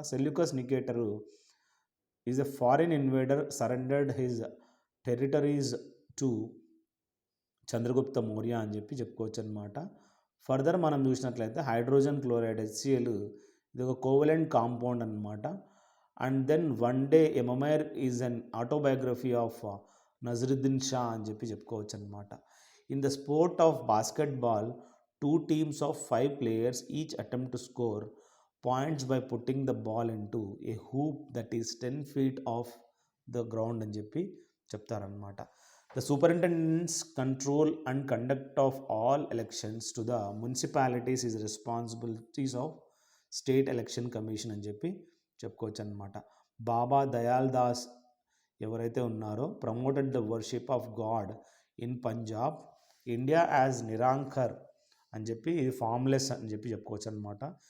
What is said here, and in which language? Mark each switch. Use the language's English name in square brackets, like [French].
[English] Seleucus Nicator is a foreign invader surrendered his territories to Chandragupta Maurya [Telugu] అని చెప్పి చెప్పుకోవచ్చు అనమాట. ఫర్దర్ మనం చూసినట్లయితే హైడ్రోజన్ క్లోరైడ్ HCl ఇది ఒక కోవలెంట్ కాంపౌండ్ అనమాట. [English] and then one day a memoir is an autobiography of Naseeruddin Shah [Telugu] అని చెప్పి చెప్పుకోవచ్చు అనమాట. [English] in the sport of basketball 2 teams of 5 players each attempt to score points by putting the ball into a hoop that is 10 feet off the ground [Telugu] అని చెప్పి చెప్తారనమాట. [English] the superintendents control and conduct of all elections to the municipalities is responsibilities of state election commission [Telugu] అని చెప్పి చెప్పుకోవచ్చు అనమాట. [English] Baba Dayal Das [Telugu] ఎవరైతే ఉన్నారో [English] promoted the worship of God in Punjab India as Nirankar [Telugu] అని చెప్పి ఇది ఫామ్లెస్ అని చెప్పి చెప్పుకోవచ్చు అనమాట.